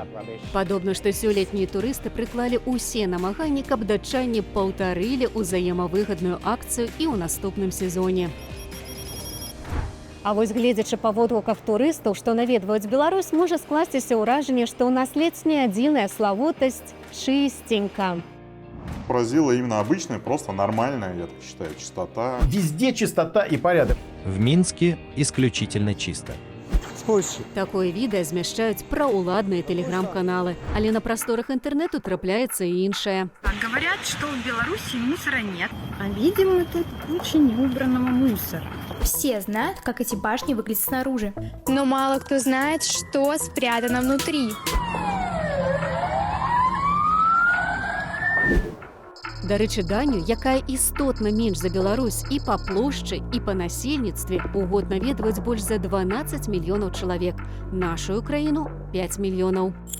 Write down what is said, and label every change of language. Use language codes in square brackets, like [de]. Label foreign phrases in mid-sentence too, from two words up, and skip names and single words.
[be] Падобна, што сёлетнія турысты прыклалі ўсе намаганні, каб датчане паўтарылі ўзаемавыгадную акцыю і ў наступным сезоне. А вось гледзячы па водгуках турыстаў, што наведваюць Беларусь, можа скласціся ўражанне, што ў нас ледзь не адзіная славутасць чыстенька. [ru] Поразила именно обычная, просто нормальная, я так считаю, чистота. Везде чистота и порядок. В Минске исключительно чисто. [be] Такое відэа змяшчаюць праўладныя тэлеграм-каналы, але на прасторах інтэрнэту трапляецца і іншае. [ru] Говорят, что в Беларуси мусора нет. А видим мы тут кучу неубранного мусора. Все знают, как эти башни выглядят снаружи. Но мало кто знает, что спрятано внутри. [be] Дарэчы, Даню, якая істотна менш за Беларусь і па плошчы, і па насельніцтве, у год наведваюць больш за 12 мільёнаў чалавек. Нашую краіну 5 мільёнаў.